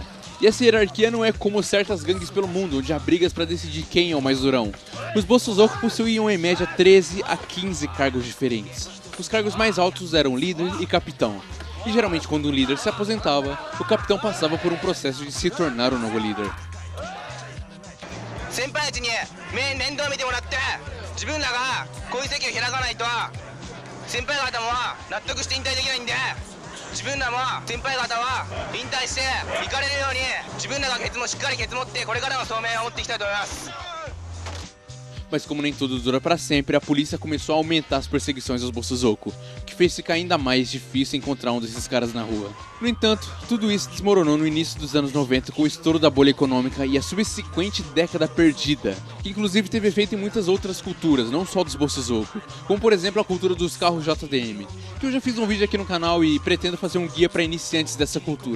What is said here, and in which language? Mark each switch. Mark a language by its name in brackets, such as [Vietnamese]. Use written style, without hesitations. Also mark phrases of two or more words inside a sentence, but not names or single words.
[Portuguese] E essa hierarquia não é como certas gangues pelo mundo, onde há brigas para decidir quem é o mais durão. Os Bosozoku possuíam em média 13 a 15 cargos diferentes. Os cargos mais altos eram líder e capitão. E geralmente quando um líder se aposentava, o capitão passava por um processo de se tornar o novo líder. [Japanese] 自分らがこういう席を開かないと先輩方も納得して引退できないんで自分らも先輩方は引退して行かれるように自分らがしっかりケツ持ってこれからの聡明を持っていきたいと思います。 [Portuguese] Mas como nem tudo dura para sempre, a polícia começou a aumentar as perseguições aos Bosozoku, o que fez ficar ainda mais difícil encontrar um desses caras na rua. No entanto, tudo isso desmoronou no início dos anos 90 com o estouro da bolha econômica e a subsequente década perdida, que inclusive teve efeito em muitas outras culturas, não só dos Bosozoku, como por exemplo a cultura dos carros JDM, que eu já fiz um vídeo aqui no canal e pretendo fazer um guia para iniciantes dessa cultura.